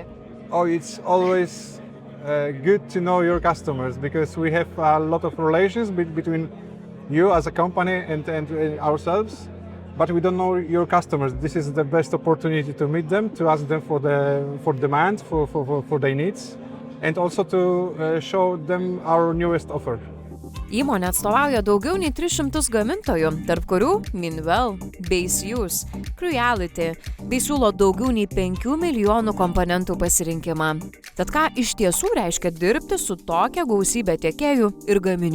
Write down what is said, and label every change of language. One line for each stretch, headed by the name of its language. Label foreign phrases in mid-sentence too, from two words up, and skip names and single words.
English: Oh, it's always good to know your customers because we have a lot of relations between you as a company and ourselves, but we don't know your customers. This is the best opportunity to meet them, to ask them for demand, for their needs, and also to show them our newest offer.
Lithuanian: Įmonė atstovauja daugiau nei 300 gamintojų, tarp kurių Minwell, Base Use, Creality, bei siūlo daugiau nei 5 milijonų komponentų pasirinkimą. Tad ką iš tiesų reiškia dirbti su tokia gausybė tiekėjų ir gaminių?